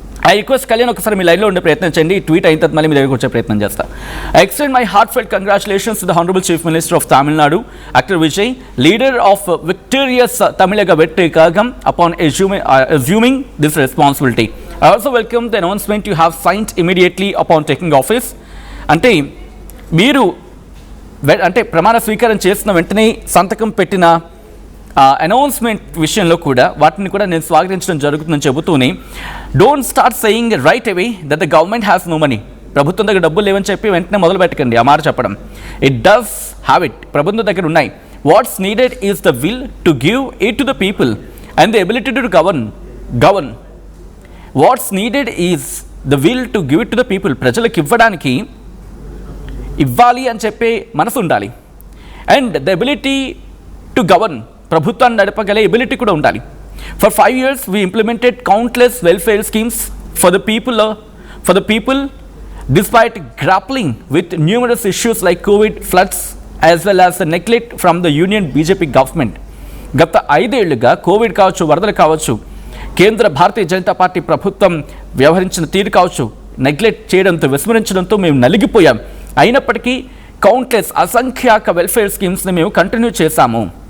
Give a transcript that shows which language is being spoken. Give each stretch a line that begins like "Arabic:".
Telugu: I request Kalyan ఒకసారి మీ లైన్లో ఉండే ప్రయత్నం చేయండి. ఈ ట్వీట్ అయిన తర్వాత మళ్ళీ మీ దగ్గరకు వచ్చే ప్రయత్నం చేస్తా.
English: I extend my heartfelt congratulations to the honourable chief minister of Tamil Nadu actor Vijay, leader of victorious Tamilaga Vetri Kazhagam upon assuming this responsibility. I also welcome the announcement you have signed immediately upon taking office.
Telugu: అంటే మీరు అంటే ప్రమాణ స్వీకారం చేసిన వెంటనే సంతకం పెట్టిన announcement విషయంలో కూడా వాటిని కూడా నేను స్వాగతించడం జరుగుతుందని చెబుతూనే
English: Don't start saying right away that the government has no money.
Telugu: ప్రభుత్వం దగ్గర డబ్బులు లేవని చెప్పి వెంటనే మొదలు పెట్టకండి ఆ మాట చెప్పడం.
English: It does have it.
Telugu: ప్రభుత్వం దగ్గర ఉన్నాయి.
English: What's needed is the will to give it to the people and the ability to govern. What's needed is the will to give it to the people.
Telugu: ప్రజలకు ఇవ్వాలి అని చెప్పే మనసు ఉండాలి.
English: and the ability to govern,
Telugu: ప్రభుత్వాన్ని నడపగలే ability కూడా ఉండాలి.
English: For 5 years we implemented countless welfare schemes for the people despite grappling with numerous issues like COVID, floods as well as the neglect from the union BJP government.
Telugu: గత 5 ఏళ్లుగా Covid కావచ్చు, వరదలు కావచ్చు, కేంద్ర Bharatiya Janata party ప్రభుత్వం వ్యవహరించిన తీరు కావచ్చు, నెగ్లెక్ట్ చేయడంతో, విస్మరించడంతో మేము నలిగిపోయాం. అయినప్పటికీ కౌంట్లెస్ అసంఖ్యాక వెల్ఫేర్ స్కీమ్స్ని మేము కంటిన్యూ చేశాము.